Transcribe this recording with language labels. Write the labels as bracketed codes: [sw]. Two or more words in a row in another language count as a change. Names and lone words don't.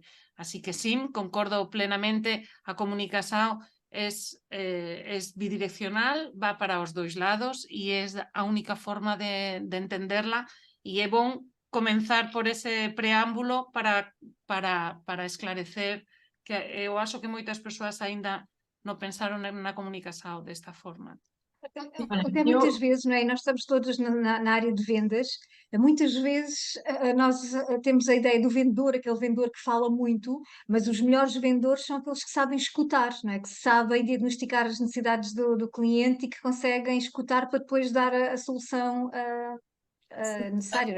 [gl] Así que sí, concordo plenamente, a comunicación es bidireccional, va para os dois lados e é a única forma de entenderla e é bon comenzar por ese preámbulo para esclarecer que eu acho que moitas persoas aínda non pensaron na comunicación desta forma. [pt] Até muitas vezes, não é? Nós estamos todos na área de vendas, muitas vezes nós temos a ideia do vendedor, aquele vendedor que fala muito, mas os melhores vendedores são aqueles que sabem escutar, não é? Que sabem diagnosticar as necessidades do cliente e que conseguem escutar para depois dar a solução necessário, né?